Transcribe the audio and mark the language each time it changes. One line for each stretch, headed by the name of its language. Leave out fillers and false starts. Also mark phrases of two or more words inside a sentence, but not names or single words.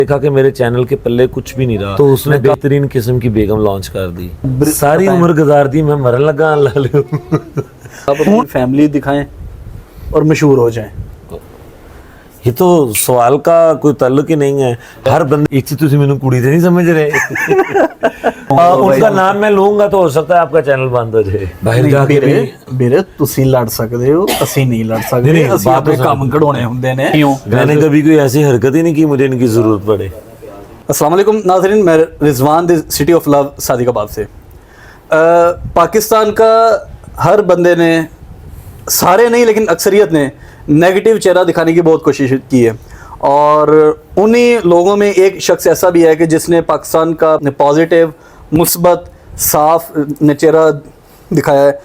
Urdu: دیکھا کہ میرے چینل کے پلے کچھ بھی نہیں رہا تو اس نے بہترین قسم کی بیگم لانچ کر دی.
Punjabi: ساری عمر گزار دی میں مرن لگا.
Urdu: آپ اپنی فیملی دکھائیں اور مشہور ہو جائیں. یہ تو سوال کا کوئی تعلق ہی نہیں ہے. ہر بندے ایک چیز
Punjabi: تسی مینوں کڑی تے نہیں سمجھ رہے.
Urdu: ان کا نام میں لوں گا تو ہو سکتا ہے آپ کا چینل بند ہو جائے. باہر جا کے بھی
Punjabi: ਵੀਰੇ ਤੁਸੀਂ ਲੜ ਸਕਦੇ ਹੋ, ਅਸੀਂ ਨਹੀਂ ਲੜ ਸਕਦੇ. ਅਸੀਂ ਆਪਣੇ ਕੰਮ ਕਢਾਉਣੇ ਹੁੰਦੇ ਨੇ.
Urdu: میں نے کبھی کوئی ایسی حرکت ہی نہیں کی مجھے ان کی ضرورت پڑے. السلام علیکم ناظرین, میں رضوان دی
English: City of Love
Urdu: صادق آباد سے. پاکستان کا ہر بندے نے, سارے نہیں لیکن اکثریت نے نیگیٹو چہرہ دکھانے کی بہت کوشش کی ہے, اور انہی لوگوں میں ایک شخص ایسا بھی ہے کہ جس نے پاکستان کا پازیٹیو مثبت صاف چہرہ دکھایا ہے.